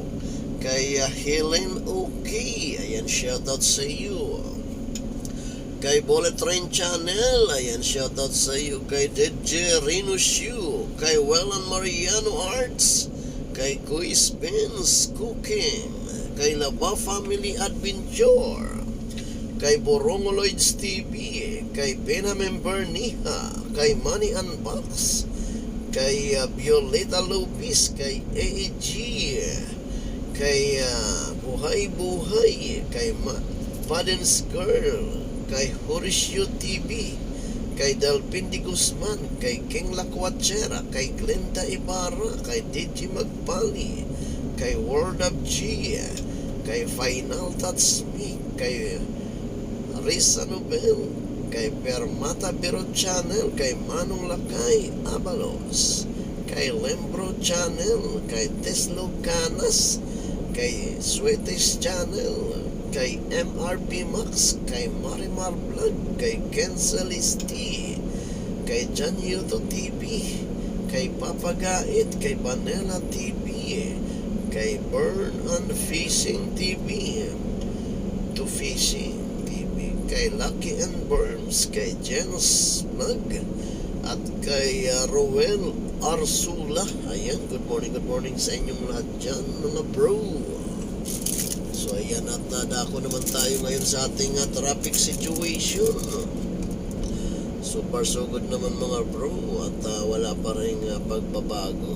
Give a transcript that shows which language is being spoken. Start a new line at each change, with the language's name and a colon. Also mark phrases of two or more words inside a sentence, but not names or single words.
Filipino: Kay Helen Okay, ayan, shoutout sa iyo. Kay Bullet Train Channel, ayan, shoutout sa iyo. Kay DJ Reno Shoe, kay Wellan Mariano Arts, kay Kuis Benz Cooking, kay Laba Family Adventure, kay Borongoloids TV, kay Benjamin Berniha, kay Money Unbox, kay Violeta Lopez, kay AEG, kay Buhay-Buhay, kay Padens Girl, kay Horacio TV, kay Dalpindi Guzman, kay King Lacuachera, kay Glenda Ibarra, kay DJ Magpali, kay World of G, kay Final Touch Me, kay Risa Nobel, kay Permata Biro Channel, kay Manong Lakay Abalos, kay Lembro Channel, kay Teslo Canas, kay Sweeties Channel, kay MRP Max, kay Marimar Vlog, kay Kensalis T, kay Jan Yuto TV, kay Papagait, kay Vanilla TV, kay Burn and Fishing TV, To Fishing TV, kay Lucky and Burns, kay Jens Vlog, at kay Roel Arsula. Ayan,
English: good morning
Filipino: sa inyong lahat dyan, mga bro. So ayan, at nadako naman tayo ngayon sa ating traffic situation.
English: Super so good
Filipino: naman mga bro, at wala pa rin pagbabago.